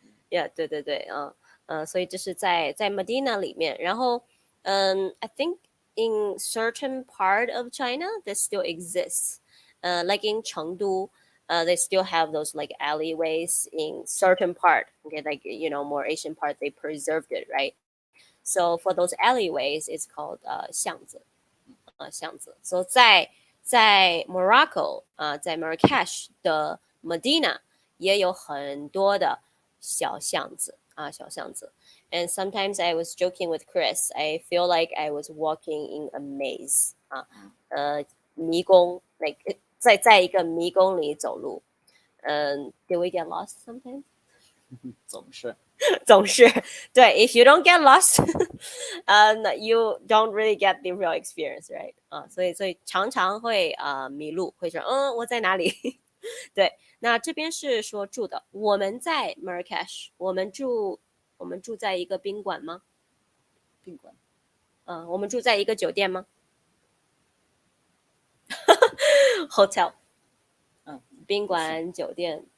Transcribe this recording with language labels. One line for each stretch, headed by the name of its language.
English: Yeah,
Chinese: 对对对，所以这是在 Medina 里面，然后
English: I think in certain part of China this still exists, like in Chengdu, they still have those like alleyways in certain part. Okay, like more Asian part they preserved it, right? So for those alleyways, it's called 巷子，巷子。
Chinese: So 在 Morocco 在 Marrakesh 的 Medina 也有很多的小巷子小巷子。
English: And sometimes I was joking with Chris. I feel like I was walking in a maze. 迷宫 like
Chinese: 在一个迷宫里走路。
English: Do we get lost sometimes?
Chinese: 总是总是对
English: ，if you don't get lost, you don't really get the real experience, right?
Chinese: 所以常常会迷路，会说我在哪里？对，那这边是说住的，我们在 Marrakesh，我们住在一个宾馆吗？宾馆。我们住在一个酒店吗？Hotel，宾馆、酒店，